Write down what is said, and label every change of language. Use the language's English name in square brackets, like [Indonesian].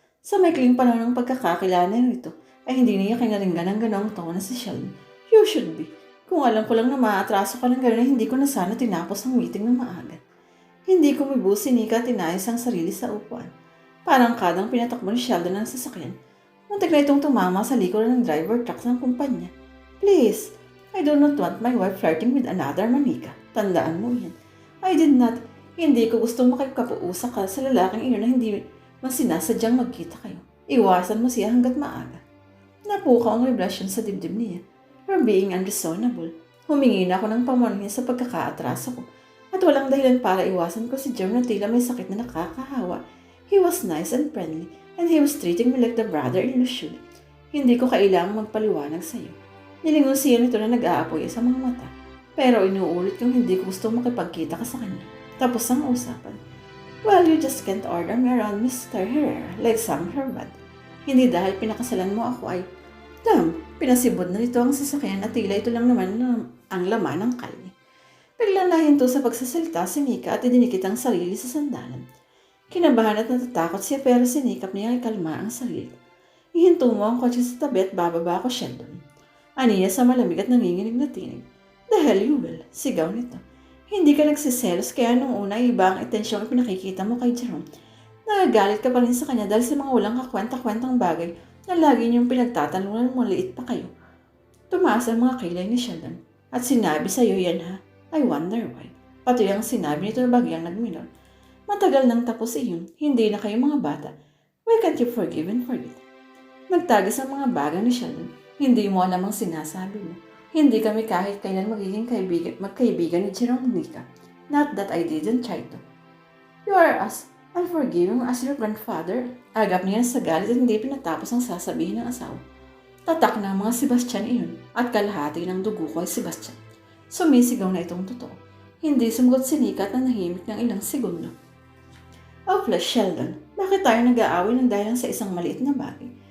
[Filipino] Sa maikling panahon ng pagkakakilala nito, ay hindi niya kinaringgan ng ganoong tono na si Sheldon. [English] You should be. [Filipino] Kung alam ko lang na maatraso ka ng gano'n, hindi ko na sana tinapos ang meeting ng maaga. Hindi kumibo si Nika at inayos ang sarili sa upuan. Parang kadang pinatakbo ni Sheldon ang sasakyan. Muntik na itong tumama sa likuran ng driver truck ng kumpanya. [English] Please, I do not want my wife flirting with another man, Nika. [Filipino] Tandaan mo yan. [English] I did not. [Filipino] Hindi ko gustong makipagkapuusa ka sa lalaking iyon na hindi masinasadyang magkita kayo. Iwasan mo siya hanggat maaga. Napukaw ang relasyon sa dibdib niya. [English] You're being unreasonable. [Filipino] Humingi na ako ng pamunin sa pagkakaatraso ko. At walang dahilan para iwasan ko si Jerome na tila may sakit na nakakahawa. [English] He was nice and friendly, and he was treating me like the brother-in-law should. [Filipino] Hindi ko kailangang magpaliwanag sa iyo. Nilingon siya nito na nag-aapoy sa mga mata. Pero inuulit kong hindi ko gusto makipagkita ka sa kanya. Tapos ang usapan. [English] Well, you just can't order me around, Mr. Herrera, like some herbat. [Filipino] Hindi dahil pinakasalan mo ako ay, pinasibod na nito ang sasakyan at tila ito lang naman ang laman ng kalye. Biglang nahinto sa pagsasalita si Nika at idinikit ang sarili sa sandalan. Kinabahan at natatakot siya pero sinikap niya ay kalma ang sarili. Ihinto mo ang kotse sa tabi at bababa ako, Sheldon. Aniya sa malamig at nanginginig na tinig. [English] The hell you will, [Filipino] sigaw nito. Hindi ka nagsiselos kaya nung una iba ang atensyong pinakikita mo kay Jerome. Nagagalit ka pa rin sa kanya dahil sa mga walang kakwenta-kwentang bagay na lagi niyong pinagtatanungan mo liit pa kayo. Tumaas ang mga kilay ni Sheldon at sinabi sa iyo yan ha. [English] I wonder why. [Filipino] Pati ang sinabi nito na bagyang nagminor. Matagal nang tapos iyon, hindi na kayo mga bata. [English] Why can't you forgive and forget? [Filipino] Nagtagas ang mga bagay ni Sheldon. Hindi mo alam ang sinasabi mo. Hindi kami kahit kailan magiging magkaibigan ni Jerome, Nika. [English] Not that I didn't try to. You are as unforgiving as your grandfather. [Filipino] Agap niya sa galit at hindi pinatapos ang sasabihin ng asawa. Tatak na ang mga Sebastian iyon at kalahati ng dugo ko ay Sebastian. Sumisigaw na itong totoo. Hindi sumagot si Nika at nanahimik ng ilang segundo. Oh, flash Sheldon, bakit tayo nag-aaway ng dahil sa isang maliit na bagay?